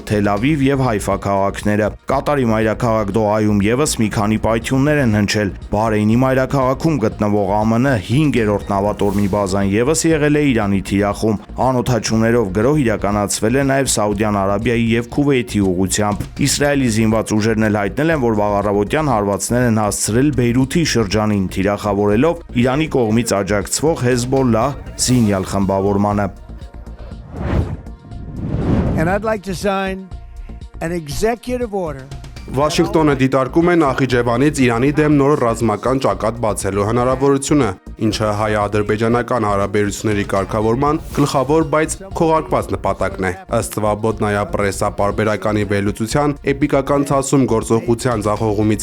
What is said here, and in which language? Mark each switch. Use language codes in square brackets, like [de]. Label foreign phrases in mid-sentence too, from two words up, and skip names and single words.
[hy] Թել Ավիվ եւ Հայֆա քաղաքները։ Կատարի մայրաքաղաք Դոհայում եւս մի քանի պայթյուններ են հնչել։ Բահրեյնի մայրաքաղաքում գտնվող ԱՄՆ 5-րդ նավատորմի բազան եւս եղել է Իրանի թիրախում։ Անօդաչուներով գրոհ իրականացվել է նաեւ Սաուդյան Արաբիայի եւ Քուվեյթի ուղղությամբ։ Իսրայելի զինված ուժերն էլ հայտնել են, որ վաղ առավոտյան հարվածներ են հասցրել Բեյրութի շրջանին, թիրախավորելով Իրանի կողմից աջակցվող Հեզբոլլահ զինյալ խմբավորմանը։ [en] And I'd like to sign an executive order. [hy] Վաշինգտոնը դիտարկում է Նախիջևանից Իրանի դեմ նոր ռազմական ճակատ բացելու հնարավորությունը, ինչը հայ-ադրբեջանական հարաբերությունների կարգավորման գլխավոր, բայց քողարկված նպատակն է։ Ըստ Սվաբոդնայա պրեսա պարբերականի վերլուծության էպիկական ցասում գործողության ձախողումից